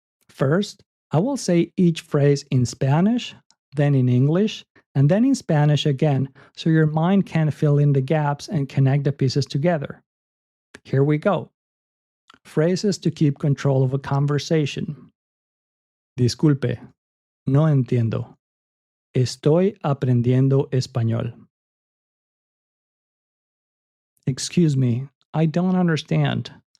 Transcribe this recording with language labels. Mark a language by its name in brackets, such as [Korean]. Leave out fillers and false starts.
[English] First, I will say each phrase in Spanish, then in English, and then in Spanish again, so your mind can fill in the gaps and connect the pieces together. Here we go. Phrases to keep control of a conversation. [Spanish] Disculpe, no entiendo. Estoy aprendiendo español. [English] Excuse me, I don't understand.